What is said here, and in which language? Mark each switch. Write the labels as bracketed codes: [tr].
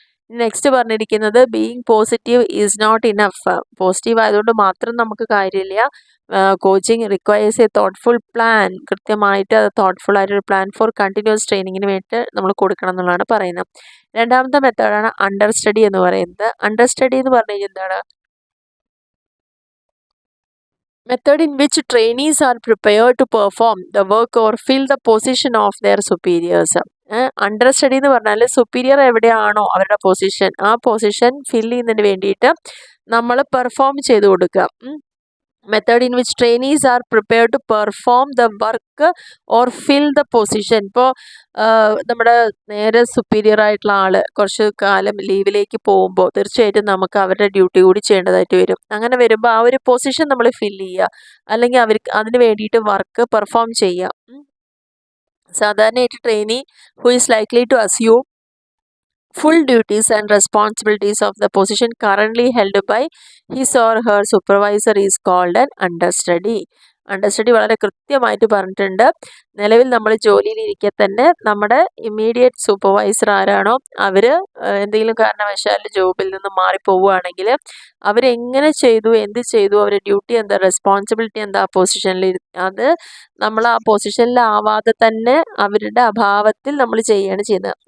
[en] next [ml] പറഞ്ഞിരിക്കുന്നത് [en] Being positive is not enough. [ml] Positive ആയതുകൊണ്ട് മാത്രം നമുക്ക് കാര്യമില്ല, [en] Coaching requires a thoughtful plan. [ml] കൃത്യമായിട്ട് അത് തോട്ട്ഫുൾ ആയിട്ടൊരു പ്ലാൻ ഫോർ കണ്ടിന്യൂസ് ട്രെയിനിങ്ങിന് വേണ്ടിയിട്ട് നമ്മൾ കൊടുക്കണം എന്നുള്ളതാണ് പറയുന്നത്. രണ്ടാമത്തെ മെത്തേഡാണ് അണ്ടർ സ്റ്റഡി എന്ന് പറയുന്നത്. അണ്ടർ സ്റ്റഡി എന്ന് പറഞ്ഞു കഴിഞ്ഞാൽ എന്താണ്, [en] method in which trainees are prepared to perform the work or fill the position of their superiors. [ml] Under study എന്ന് പറഞ്ഞാൽ സുപ്പീരിയർ എവിടെയാണോ അവരുടെ പൊസിഷൻ, ആ പൊസിഷൻ ഫില്ല് ചെയ്യുന്നതിന് വേണ്ടിയിട്ട് നമ്മൾ പെർഫോം ചെയ്ത് കൊടുക്കുക. [en] Method in which trainees are prepared to perform the work or fill the position. [ml] ഇപ്പോൾ നമ്മുടെ നേരെ സുപ്പീരിയർ ആയിട്ടുള്ള ആൾ കുറച്ച് കാലം ലീവിലേക്ക് പോകുമ്പോൾ തീർച്ചയായിട്ടും നമുക്ക് അവരുടെ ഡ്യൂട്ടി കൂടി ചെയ്യേണ്ടതായിട്ട് വരും. അങ്ങനെ വരുമ്പോൾ ആ ഒരു പൊസിഷൻ നമ്മൾ ഫില്ല് ചെയ്യുക, അല്ലെങ്കിൽ അവർക്ക് അതിന് വേണ്ടിയിട്ട് വർക്ക് പെർഫോം ചെയ്യുക. സാധാരണയായിട്ട് [en] Trainee who is likely to assume full duties and responsibilities of the position currently held by his or her supervisor is called an understudy. [ml] Understudy വളരെ കൃത്യമായിട്ട് പറഞ്ഞിട്ടുണ്ട്. നിലവിൽ നമ്മൾ ജോലിയിലിരിക്കെ തന്നെ നമ്മുടെ ഇമ്മീഡിയറ്റ് സൂപ്പർവൈസർ ആരാണോ അവർ എന്തെങ്കിലും കാരണവശാൽ ജോബിൽ നിന്ന് മാറിപ്പോവുകയാണെങ്കിൽ അവരെങ്ങനെ ചെയ്തു, എന്ത് ചെയ്തു, അവരുടെ ഡ്യൂട്ടി എന്താ, റെസ്പോൺസിബിലിറ്റി എന്താ, ആ പൊസിഷനിൽ അത് നമ്മൾ ആ പൊസിഷനിലാവാതെ തന്നെ അവരുടെ അഭാവത്തിൽ നമ്മൾ ചെയ്യുകയാണ് ചെയ്യുന്നത്.